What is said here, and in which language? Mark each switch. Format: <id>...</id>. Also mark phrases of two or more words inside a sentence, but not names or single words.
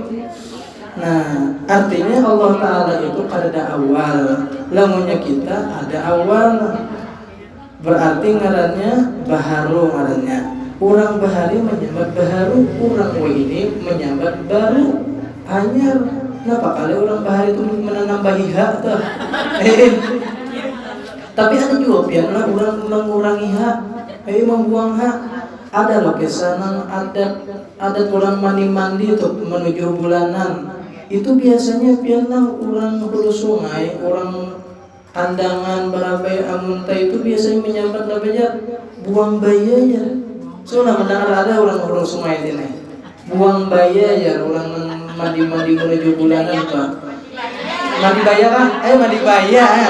<bjn>Nah artinya Allah Ta'ala itu kadada awal, lamunnya kita ada awal, berarti ngarannya baharu ngarannya. Orang bahari menyambat baharu, orang ini menyambat baru anyar. Kenapa kali orang bahari itu menambah hak tuh? Tapi ada juga biarlah orang mengurangi hak, membuang hak. Ada loh kesana adat orang mandi untuk menuju bulanan. Itu biasanya biarlah orang hulu sungai, orang kandangan barabai amunta itu biasanya menyambat namanya buang bayi ya. Sudah mendengar ada orang sungai ini buang bayi ya, orang mandi menuju bulanan pak. Mandi bayar kan? Mandi bayar.</bjn>